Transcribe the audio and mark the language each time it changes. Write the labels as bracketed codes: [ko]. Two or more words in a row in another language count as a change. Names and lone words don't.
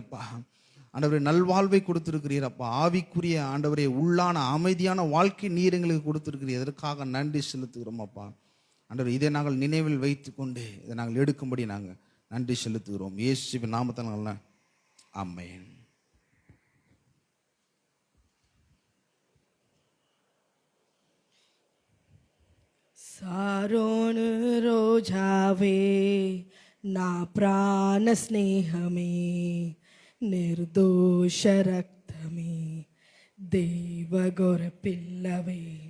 [ta] அப்பா ஆண்டவரே, நல்வாழ்வை கொடுத்திருக்கிறீர். அப்பா ஆவிக்குரிய ஆண்டவரே உள்ளான அமைதியான வாழ்க்கை நீர் எங்களுக்கு கொடுத்திருக்கிறீர். இதற்காக நன்றி செலுத்துகிறோம். அப்பா ஆண்டவரே, இதை நாங்கள் நினைவில் வைத்து கொண்டு இதை நாங்கள் எடுக்கும்படி நாங்கள் நன்றி செலுத்துகிறோம். இயேசுவின் நாமத்தில் ஆமென். [te] సారోను రోజావే నా ప్రాణ స్నేహమే, నిర్దోష రక్తమే, దేవగొర పిల్లవే.